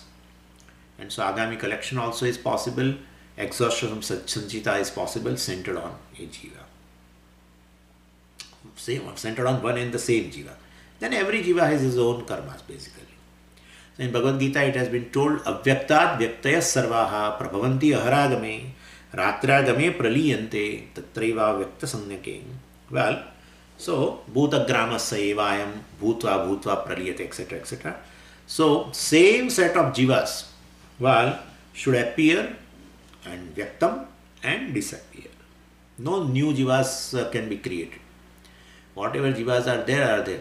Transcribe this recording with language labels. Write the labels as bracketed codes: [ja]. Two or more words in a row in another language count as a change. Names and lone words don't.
[en] And so Agami collection also is possible, exhaustion from Sanchita is possible, centered on a Jiva. Same, centered on one and the same Jiva. Then every Jiva has his own karmas basically. So in Bhagavad Gita it has been told, [sa] Avyaktat Vyaktaya Sarvaha Prabhavanti Aharagame Ratragame Praliyante Tatraiva Vyakta Sanyake. Well, so Bhutagramasya Evayam Bhutva Bhutva Praliyate, [en] etc. etc. So same set of Jivas, well, should appear and Vyaktam and disappear. No new Jivas can be created. Whatever Jivas are there.